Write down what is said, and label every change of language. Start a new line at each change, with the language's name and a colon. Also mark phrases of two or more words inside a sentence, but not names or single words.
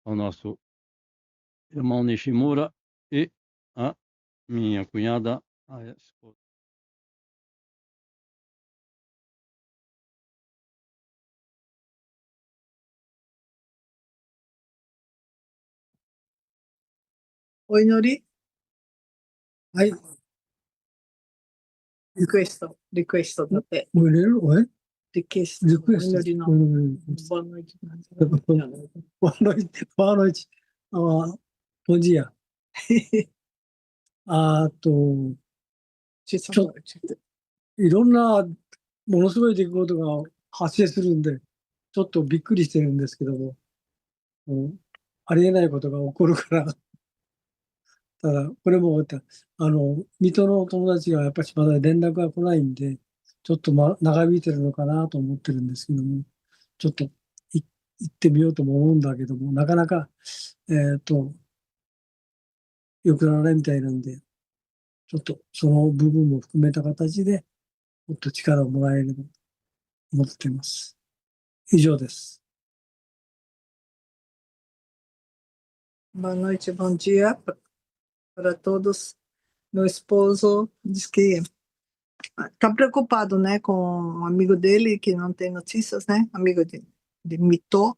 Portuguese: ao nosso irmão Nishimura e a minha cunhada, a esposa. Oi, Nori.
Japanese: はい。リクエストだって。もう入れるおいリクエスト。リクエスト。お祈
Portuguese: りの。Boa noite. Boa noite. Boa noite. Bom dia.
Japanese: いろんなものすごい出来事が発生するんで、ちょっとびっくりしてるんですけども、ありえないことが起こるから、ただ、これもまた、水戸の友達がやっぱりまだ連絡が来ないんで、ちょっと長引いてるのかなと思ってるんですけども、ちょっと行ってみようとも思うんだけども、なかなか、良くならないみたいなんで、ちょっとその部分も含めた形で、もっと力をもらえればと思っています。以上です。
Portuguese: Boa noite, bom dia para todos. Meu esposo diz que está preocupado, né, com um amigo dele que não tem notícias, né, amigo de Mito.